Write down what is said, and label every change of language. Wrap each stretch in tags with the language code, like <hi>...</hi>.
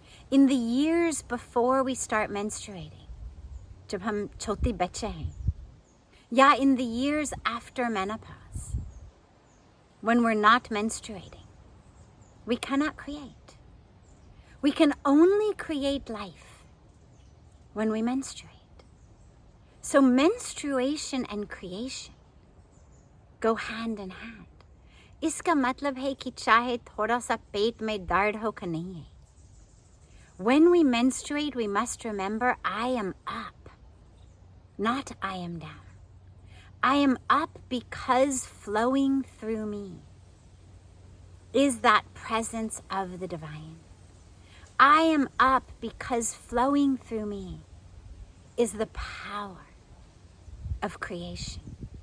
<en>In the years before we start menstruating,</en> <hi>जब हम छोटे बच्चे हैं,</hi> <en>या in the years after menopause, when we're not menstruating, we cannot create. We can only create life when we menstruate. So menstruation and creation go hand in hand.</en> <hi>इसका मतलब है कि चाहे थोड़ा सा पेट में दर्द हो कि नहीं है.</hi> <en>When we menstruate, we must remember I am up, not I am down. I am up because flowing through me is that presence of the divine. I am up because flowing through me is the power of creation.</en>